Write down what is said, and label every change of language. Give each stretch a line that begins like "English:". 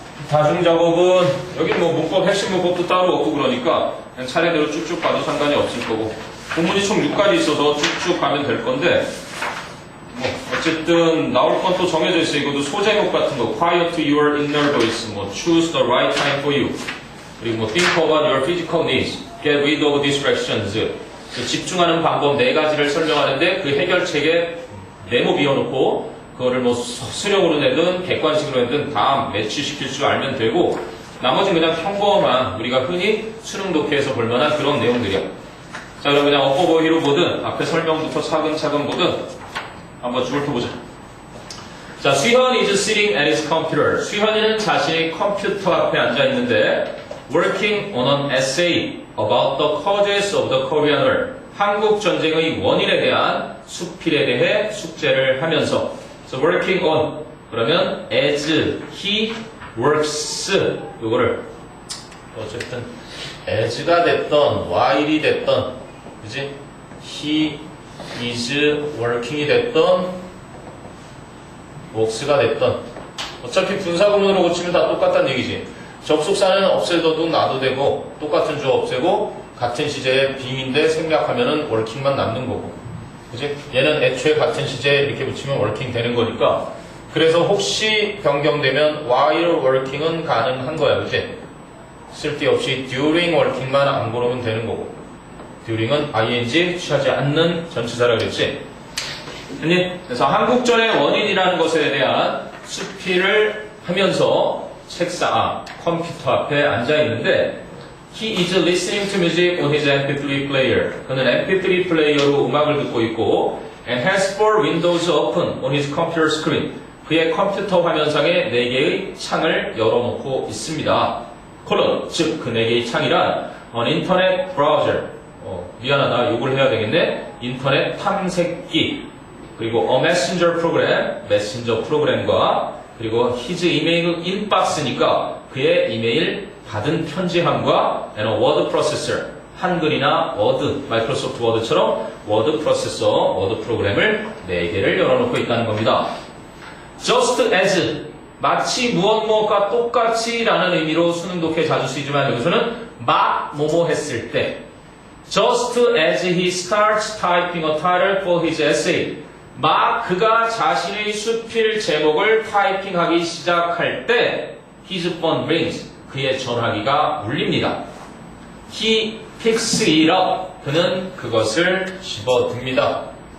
Korean: 다중작업은 여기 뭐 문법 핵심 문법도 따로 없고 그러니까 그냥 차례대로 쭉쭉 봐도 상관이 없을 거고 본문이 총 6가지 있어서 쭉쭉 가면 될 건데 뭐 어쨌든 나올 건 또 정해져 있어. 이것도 소제목 같은 거
English: quiet your inner voice, 뭐 choose the right time for you, 그리고 뭐 think about your physical needs, get rid of distractions.
Korean: 집중하는 방법 4가지를 설명하는데 그 해결책에 네모 비워놓고 그거를 뭐 수령으로 내든 객관식으로 내든 다 매치시킬 줄 알면 되고 나머지는 그냥 평범한 우리가 흔히 수능 독해에서 볼만한 그런 내용들이야. 자, 그럼 그냥 어버버히로 보든 앞에 설명부터 차근차근 보든 한번 쭉 훑어보자.
English: 자, 수현 is sitting at his computer.
Korean: 수현이는 자신의 컴퓨터 앞에 앉아 있는데
English: working on an essay about the causes of the Korean War.
Korean: 한국 전쟁의 원인에 대한 수필에 대해 숙제를 하면서
English: so working on
Korean: 그러면
English: as he works
Korean: 요거를 어쨌든 as가 됐던 while이 됐던 그지?
English: he is working
Korean: 이 됐던 works가 됐던 어차피 분사구문으로 고치면 다 똑같다는 얘기지. 접속사는 없애도 놔도 되고 똑같은 주 없애고 같은 시제에 being인데 생략하면은 working만 남는 거고 그지? 얘는 애초에 같은 시제에 이렇게 붙이면 working 되는 거니까 그래서 혹시 변경되면
English: while working
Korean: 은 가능한 거야. 그지? 쓸데없이
English: during working
Korean: 만 안 고르면 되는 거고 during은 ing 취하지 않는 전치사라 그랬지? 아니, 그래서 한국전의 원인이라는 것에 대한 수필을 하면서 책상, 컴퓨터 앞에 앉아 있는데
English: He is listening to music on his MP3 player.
Korean: 그는 MP3 플레이어로 음악을 듣고 있고
English: and has 4 windows open on his computer screen.
Korean: 그의 컴퓨터 화면상에 4개의 창을 열어놓고 있습니다. 콜론, 즉 그 4개의 창이란
English: an internet browser.
Korean: 미안하다, 욕을 해야 되겠네. 인터넷 탐색기. 그리고
English: a messenger program,
Korean: 메신저 프로그램과 그리고
English: his email inbox
Korean: 니까 그의 이메일 받은 편지함과
English: and a word processor,
Korean: 한글이나 워드, 마이크로소프트 워드처럼 워드 프로세서, 워드 프로그램을 4개를 열어놓고 있다는 겁니다. just as, 마치 무엇 무엇과 똑같이 라는 의미로 수능 독해 자주 쓰이지만 여기서는 막 뭐뭐 했을 때
English: just as he starts typing a title for his essay,
Korean: 막 그가 자신의 수필 제목을 타이핑하기 시작할 때
English: his phone rings,
Korean: 그의 전화기가 울립니다.
English: He picks it up,
Korean: 그는 그것을 집어듭니다.